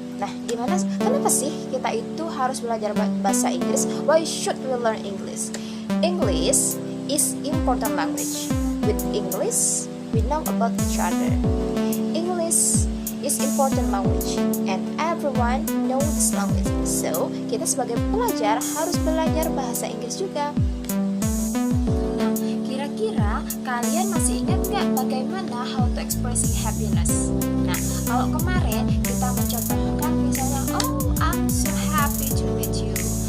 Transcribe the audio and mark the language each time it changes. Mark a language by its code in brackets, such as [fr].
[id] Nah, kenapa sih kita itu harus belajar bahasa Inggris? [en] Why should we learn English? English is important language. With English, we know about each other. English is important language and everyone knows this language. [id] So, kita sebagai pelajar harus belajar bahasa Inggris juga. Nah, kira-kira kalian masih ingat gak bagaimana [en] how to expressing happiness? [id] Nah, kalau kemarin kita mencontohkan misalnya, [en] oh, I'm so happy to meet you.